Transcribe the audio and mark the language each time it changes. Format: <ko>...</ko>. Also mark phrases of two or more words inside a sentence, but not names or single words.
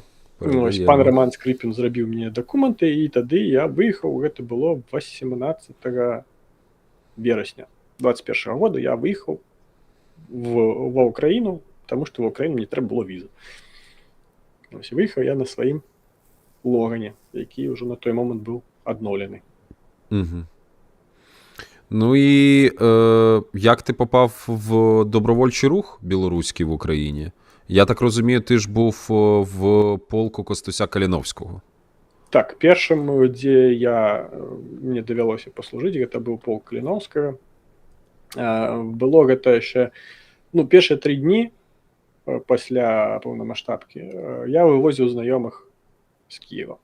<be>Ось, пан Роман Скрыпін зрабіў мне дакументы, і тады я выехаў, гэта было 18 верасня 21 года, я выехаў ва Ўкраіну, таму што ва Ўкраіну не трэба было візы. Ось, выехаў я на сваім Логане, які ўжо на той момант быў адноўлены.</be> <uk>Ну і як ти попав в добровольчий рух білоруський в Україні? Я так розумію, ти ж був в полку Костуся Каліновського.</uk> <be>Так, першым, дзе мне давялося паслужыць, гэта быў полк Каліновскага. Было гэта яшчэ, ну, першыя 3 дні пасля паўнамаштабкі я вывозіў знаёмых з Кіева.</be>